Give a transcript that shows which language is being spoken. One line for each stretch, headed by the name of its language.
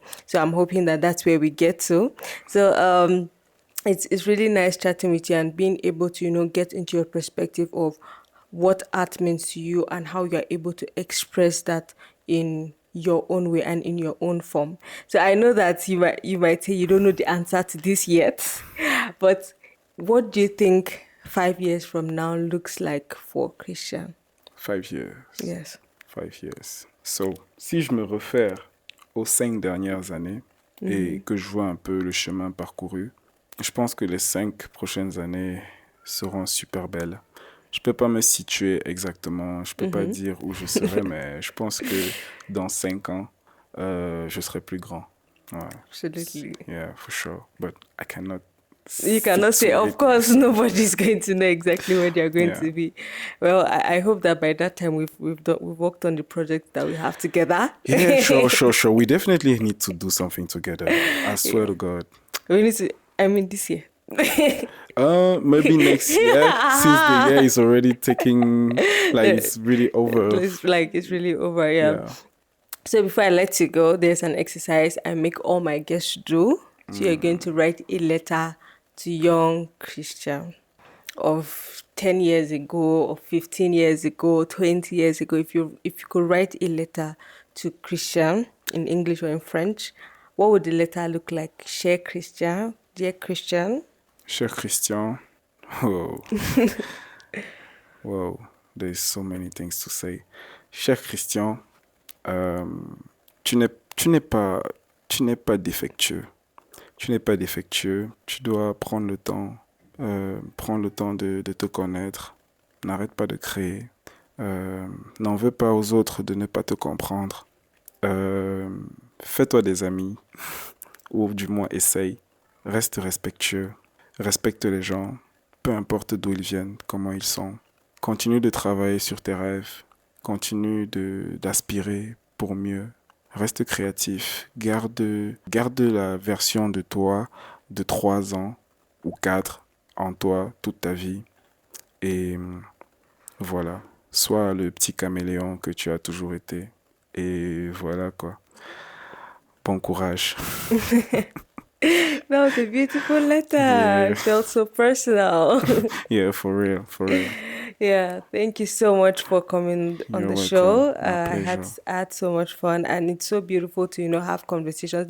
English: So I'm hoping that that's where we get to. So it's really nice chatting with you and being able to, get into your perspective of what art means to you and how you're able to express that in your own way and in your own form. So I know that you might say you don't know the answer to this yet, but what do you think 5 years from now looks like for Christian? 5 years. Yes. 5 years.
French: So, si je me réfère aux 5 dernières années et que je vois un peu le chemin parcouru, je pense que les 5 prochaines années seront super belles. Je peux pas me situer exactement, je peux pas dire où je serai, mais je pense que dans 5 ans, je serai plus grand. Ouais.
English: Absolutely. Yeah, for sure. But I cannot. You cannot say, of course, nobody's going to know exactly where they're going to be. Well, I hope that by that time we've worked on the project that we have together. Yeah, sure. We definitely need to do something together. I swear to God. We need to. This year. Maybe next year, since the year is already taking, like it's really over. It's really over, yeah. So before I let you go, there's an exercise I make all my guests do. So you're going to write a letter to young Christian of 10 years ago or 15 years ago, 20 years ago, if you could write a letter to Christian in English or in French, what would the letter look like?
French: Cher Christian, dear Christian.
English: Cher Christian, oh, wow, there's so many things to say.
French: Cher Christian, euh, tu n'es, tu n'es pas, tu n'es pas défectueux. Tu n'es pas défectueux. Tu dois prendre le temps de te connaître. N'arrête pas de créer. N'en veux pas aux autres de ne pas te comprendre. Fais-toi des amis, ou du moins essaye. Reste respectueux. Respecte les gens, peu importe d'où ils viennent, comment ils sont. Continue de travailler sur tes rêves. Continue d'aspirer pour mieux. Reste créatif. Garde la version de toi de 3 ans ou 4 en toi toute ta vie. Et voilà. Sois le petit caméléon que tu as toujours été. Et voilà quoi. Bon courage.
English: That was a beautiful letter. Yeah. It felt so personal. Yeah, for real, for real. Yeah, thank you so much for coming on You're the welcome. show. My I had pleasure. I had so much fun, and it's so beautiful to have conversations.